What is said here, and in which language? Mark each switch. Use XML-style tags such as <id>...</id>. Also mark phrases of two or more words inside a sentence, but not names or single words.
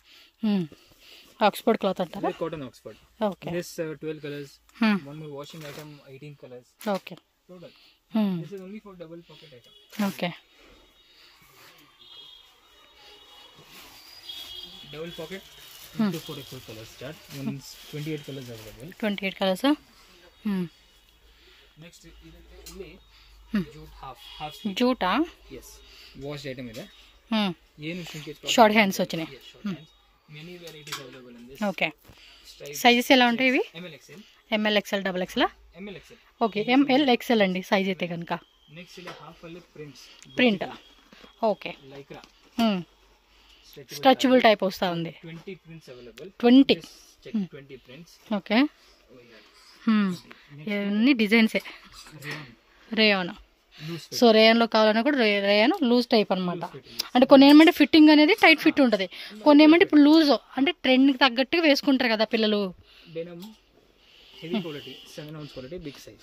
<en>Oxford cloth అంటారా? Cotton Oxford. ఓకే, This 12 colors. One more washing item 18 colors. ఓకే, Total. This is only for double pocket item. ఓకే, double pocket into 44 colors chart. Means 28 colors available. 28 కలర్స్. Next ಇಲ್ಲಿ jute half sleeve.</en> <te>జూటా?</te> <en>Yes, washed item</en> <kn>ಇದೆ. ಏನು</kn> <en>shrinkage short hands వచ్చినాయి. many varieties available in this.</en> <te>ఓకే, సైజెస్ ఎలా ఉంటాయి ఇవి?</te> <en>ML XL. ML XL డబుల్ XL? ML XL.</en> <te>ఓకే,</te> <en>ML XL</en> <te>అండి సైజ్ అయితే కనుక.</te> <kn>నెక్స్ట్ ಇದೆ half ಅಲ್ಲಿ</kn> <en>ప్రింట్. ఓకే, lycra. stretchable type</en> <te>వస్తూ ఉంది.</te> <en>20 prints available. 20. Check 20 prints.</en> <te>ఓకే, ఇవన్నీ డిజైన్సే. రేయాన్. సో రేయాన్లో కావాలన్నా కూడా</te> <en>rayon loose type</en> <te>అనమాట. అంటే కొన్ని ఏమంటే ఫిట్టింగ్ అనేది</te> <en>tight fit</en> <te>ఉంటుంది, కొన్ని ఏమంటే ఇప్పుడు లూజ్ అంటే ట్రెండ్కి తగ్గట్టుగా వేసుకుంటారు కదా పిల్లలు.</te> <en>Denim heavy quality 7 ounce quality big size.</en>